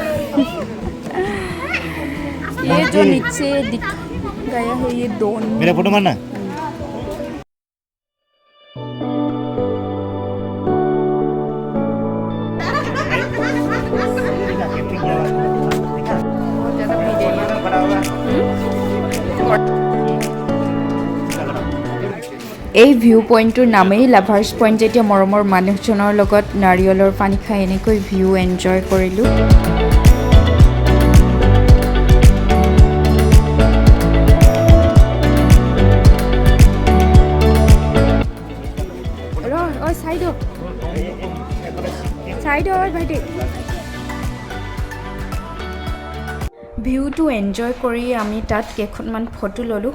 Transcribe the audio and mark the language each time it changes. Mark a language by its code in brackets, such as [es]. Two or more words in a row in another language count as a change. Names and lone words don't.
[hi] ये जो नीचे दिख गया है ये दोनों मेरा फोटो मारना बहुत ज़्यादा भीड़ है [as] এই [en] view pointটোৰ [as] নামেই [en] lovers point [as] যেতিয়া মৰমৰ মানুহজনৰ লগত নাৰিকলৰ পানী খাই এনেকৈ [en] view enjoy [as] কৰিলোঁ ভাইটি [en] viewটো enjoy [as] কৰি আমি তাত কেইখনমান ফটো ল'লোঁ